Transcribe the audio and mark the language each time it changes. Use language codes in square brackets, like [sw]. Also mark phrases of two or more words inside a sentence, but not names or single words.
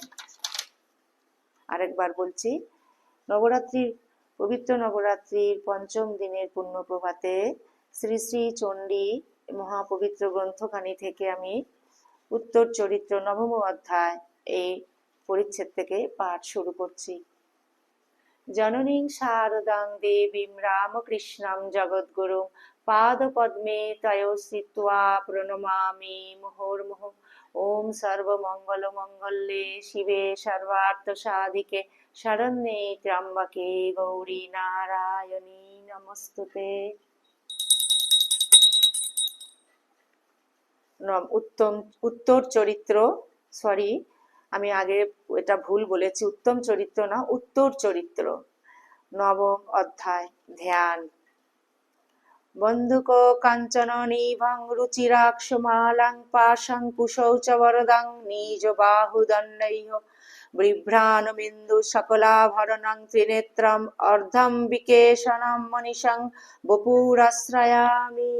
[bn] আরেকবার বলছি, নবরাত্রির পবিত্র নবরাত্রির পঞ্চম দিনের পুণ্য প্রভাতে শ্রী শ্রী চণ্ডী মহাপবিত্র গ্রন্থখানি থেকে আমি উত্তর চরিত্র নবম অধ্যায় এই পরিচ্ছেদ থেকে পাঠ শুরু করছি। [sa] জননীং শারদাং দেবীং রামকৃষ্ণং জগদ্গুরুং পাদপদ্মে তয়ো স্থিত্বা প্রণমামি মুহুর্মুহুঃ। ওম সর্বমঙ্গলমঙ্গলে শিবে সর্বার্থসাধিকে শরণ্যে ত্র্যম্বকে গৌরী নারায়ণী নমস্তুতে। [bn] উত্তর চরিত্র, সরি আমি আগে এটা ভুল বলেছি, উত্তম চরিত্র না, উত্তর চরিত্র, নবম অধ্যায়। ধ্যান। [sa] বন্দুক কাঞ্চন নিভং রুচিরাক্ষমালাং পাশং কুশৌ চ বরদং নিজ বাহুদণ্ডৈঃ বিভ্রাণমিন্দু সকলাভরণং ত্রিনেত্রম অর্ধম বিকেশনম মনিষং বপুরাশ্রয়ামি।